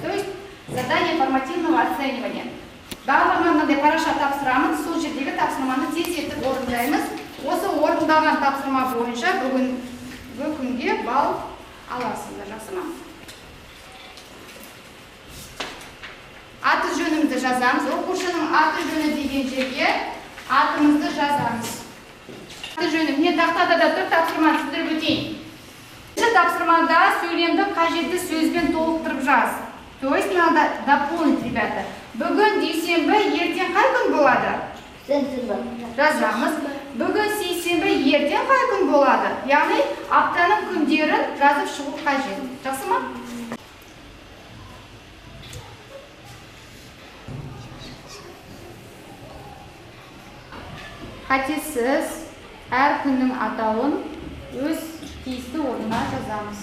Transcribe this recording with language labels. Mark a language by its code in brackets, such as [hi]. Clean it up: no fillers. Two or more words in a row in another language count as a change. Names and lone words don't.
[ru] То есть задание формативного оценивания. [kk] Барлығына мынандай параша тапсырамын, сол жердегі тапсырманы тездетіп орындаймыз. Осы орындалған тапсырма бойынша бүгінгі күнге балл аласыздар, жақсы ма? Аты жөнімізді жазамыз. Оқушының аты жөні деген жерге атымызды жазамыз. Аты жөні. Міне тақтада да тұр, тапсырманы түсіндіріп өтейін. Тапсырмада сөйлемді қажетті сөзбен толықтырып жаз. [ru] То есть надо дополнить, ребята. [kk] Бүгін дүйсенбі, ертең қай күн болады? Жазамыз. Бүгін сейсенбі, ертең қай күн болады? Яғни аптаның күндерін жазып шығу қажет. Жақсы ма? Қатесіз әр күннің атауын өз тиісті орнына жазамыз.